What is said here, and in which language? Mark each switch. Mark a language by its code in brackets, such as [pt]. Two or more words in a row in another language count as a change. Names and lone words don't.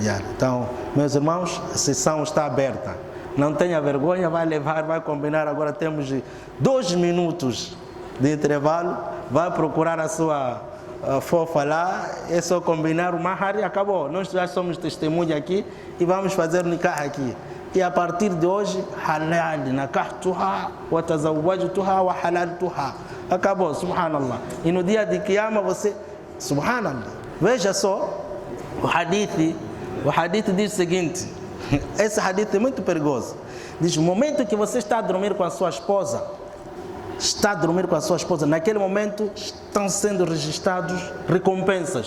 [pt] Então, meus irmãos, a sessão está aberta. Não tenha vergonha, vai levar, vai combinar. Agora temos 2 minutos de intervalo. Vai procurar a sua fofa lá. É só combinar o mahar e acabou. Nós já somos testemunha aqui e vamos fazer o nikah aqui. E a partir de hoje, [ar] حلال، نكحتها، وتزوجتها، وحللتها. [pt] Acabou, subhanallah. E no dia de Qiyamah você, subhanallah. Veja só, o hadith diz o seguinte, esse hadith é muito perigoso. Diz, no momento que você está a dormir com a sua esposa, naquele momento estão sendo registrados recompensas.